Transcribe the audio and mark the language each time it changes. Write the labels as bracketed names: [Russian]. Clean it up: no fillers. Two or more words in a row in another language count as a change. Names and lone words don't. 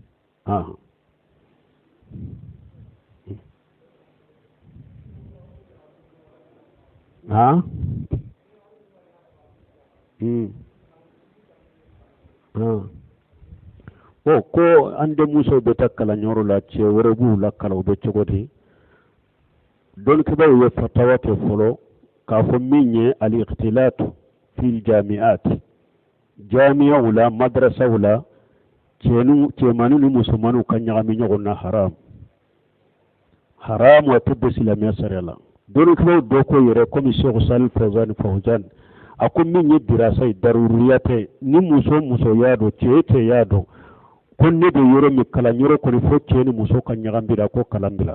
[Bambara] ko an denmuso bɛ taa kalanyɔrɔ la cɛ wɛrɛ b'u la kala u bɛ cogo di dɔnnibaw ye fatawa kɛ fɔlɔ k'a fɔ min ye [Arabic] الاختلاط في الجامعات [Bambara] jami'aw la madrasaw la cɛmannin ni musomanninw ka ɲagami ɲɔgɔn na haram a tɛ bɛ silamɛya sariya la dɔnnibaw dɔ ko yɛrɛ komi Sheikh Salih Fawzan a ko min ye dirasa ye daruriya tɛ ni muso y'a dɔn cɛ y'a dɔn ko ne bɛ yɔrɔ min kalan yɔrɔ kɔni fo cɛ ni muso ka ɲagami la ko kalan bila